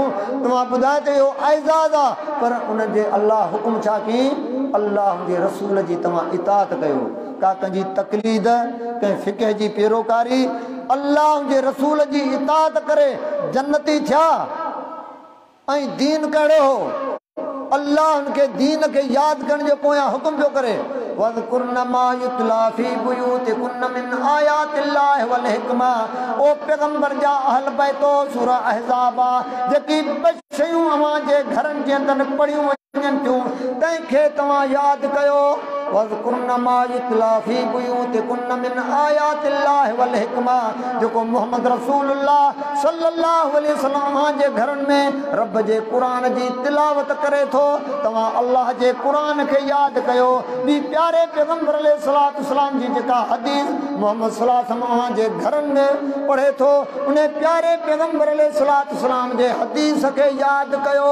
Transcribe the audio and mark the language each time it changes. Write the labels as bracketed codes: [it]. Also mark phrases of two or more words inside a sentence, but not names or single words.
[sd] तव्हां ॿुधाए त इहो एज़ाज़ आहे, पर उनजे अल्लाह हुकुम छा कयईं? अल्लाह जे रसूल जी तव्हां इताअत कयो, का कंहिंजी तक़लीद, कंहिं फ़िक़ह जी पैरोकारी, अल्लाह जे रसूल जी इताअत करे जन्नती थिया। ऐं दीन कहिड़ो हो? अल्लाह उनके दीन के याद करण जो पोयां हुकुम पियो करे, [ar] واذكرن ما يتلى في بيوتكن من آيات الله والحكمة. [sd] ओ पैगंबर जा अहल बैतो सूरह अहज़ाब जेकी शयूं अवां जे घरनि जे अंदरि पढ़ियूं वञनि थियूं तंहिंखे तव्हां यादि कयो। [ar] واذكرن ما يتلى في بيوتكن من آيات الله والحكمة, [sd] जेको मोहम्मद रसूलुल्लाह [ar] صلى الله عليه وسلم [sd] जे घरनि में रब जे क़ुरान जी तिलावत करे थो, तव्हां अल्लाह जे क़ुरान खे यादि कयो। ॿी प्यारे पैगंबर [ar] عليه الصلاة والسلام [sd] जी जेका हदीस मोहम्मद [ar] صلى الله عليه وسلم [sd] जे घरनि में पढ़े थो, उन प्यारे पैगंबर [ar] عليه الصلاة والسلام [sd] जे हदीस खे यादि कयो।